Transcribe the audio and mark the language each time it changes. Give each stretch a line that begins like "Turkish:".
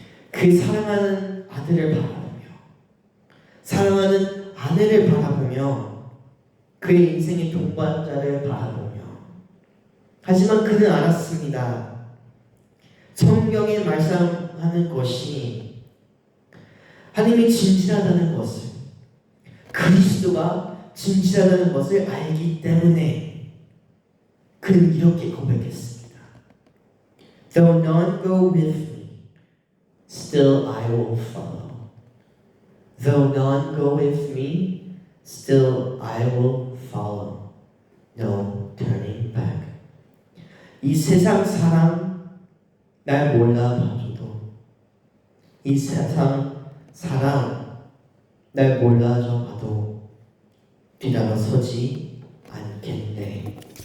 Korean: 그 사랑하는 아들을 바라보며 사랑하는 아내를 바라보며 그의 인생의 동반자를 바라보며 하지만 그는 알았습니다. 성경에 말씀하는 것이 하나님이 진실하다는 것을 그리스도가 진실하다는 것을 알기 때문에 그는 이렇게 고백했습니다.
English: Though none go with me, still I will follow. Though none go with me, still I will follow. No turning back.
Korean: 이 세상 사람 날 몰라봐줘도 이 세상 사람 날 몰라줘봐도 뒤돌아서지 않겠네.